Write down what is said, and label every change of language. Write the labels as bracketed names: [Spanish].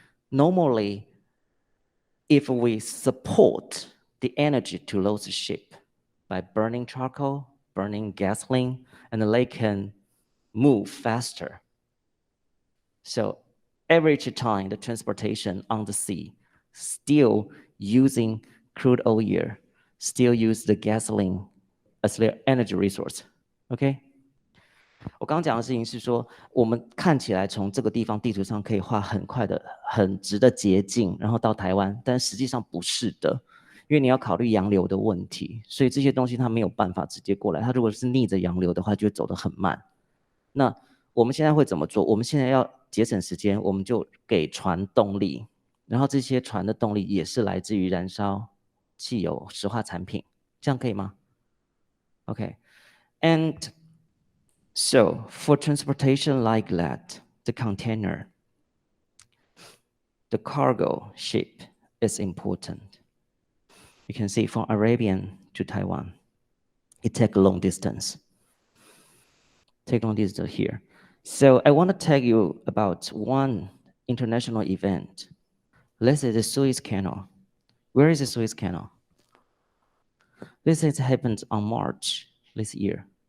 [English] Normally, if we support the energy to those ships by burning charcoal, burning gasoline, and they can move faster. So average time, the transportation on the sea, still using crude oil, still use the gasoline as their energy resource. Okay? [Chinese] 我刚刚讲的事情是说，我们看起来从这个地方地图上可以画很快的、很直的捷径，然后到台湾，但实际上不是的，因为你要考虑洋流的问题，所以这些东西它没有办法直接过来。它如果是逆着洋流的话，就会走得很慢。那我们现在会怎么做？我们现在要节省时间，我们就给船动力，然后这些船的动力也是来自于燃烧汽油、石化产品，这样可以吗 ？ [English] Okay, and so for transportation like that, the container, the cargo ship is important. You can see from Arabian to Taiwan, it takes a long distance. Take long distance here. So I want to tell you about one international event. This is the Suez Canal. Where is the Suez Canal? This has happened on March this year.